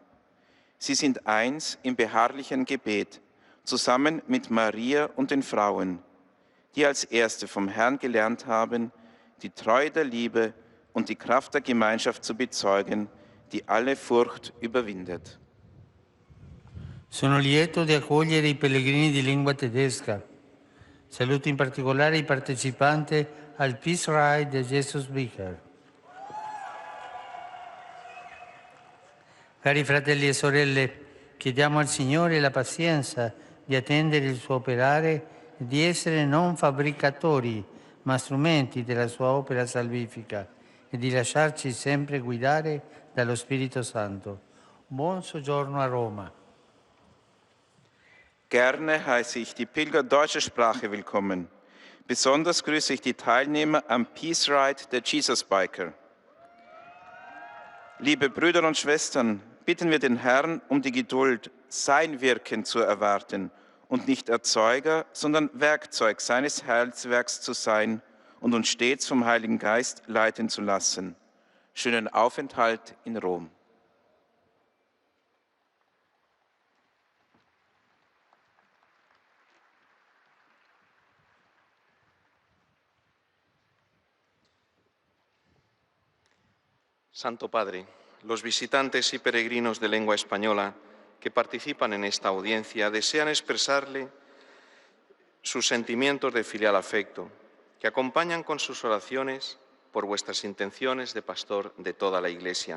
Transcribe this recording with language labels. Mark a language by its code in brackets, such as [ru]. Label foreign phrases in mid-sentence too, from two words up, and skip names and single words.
[de] Sie sind eins im beharrlichen Gebet, zusammen mit Maria und den Frauen, die als Erste vom Herrn gelernt haben, die Treue der Liebe und die Kraft der Gemeinschaft zu bezeugen, die alle Furcht überwindet. [it] Sono lieto di accogliere i pellegrini di lingua tedesca. Saluto in particolare i partecipanti al Peace Ride di Jesus Vicar. Cari fratelli e sorelle, chiediamo al Signore la pazienza di attendere il suo operare e di essere non fabbricatori, ma strumenti della sua opera salvifica e di lasciarci sempre guidare dallo Spirito Santo. Buon soggiorno a Roma. [de] Gerne heiße ich die Pilger deutscher Sprache willkommen. Besonders grüße ich die Teilnehmer am Peace Ride der Jesus Biker. Liebe Brüder und Schwestern, bitten wir den Herrn um die Geduld, sein Wirken zu erwarten und nicht Erzeuger, sondern Werkzeug seines Heilswerks zu sein und uns stets vom Heiligen Geist leiten zu lassen. Schönen Aufenthalt in Rom. [es] Santo Padre, los visitantes y peregrinos de lengua española que participan en esta audiencia desean expresarle sus sentimientos de filial afecto, que acompañan con sus oraciones por vuestras intenciones de pastor de toda la Iglesia.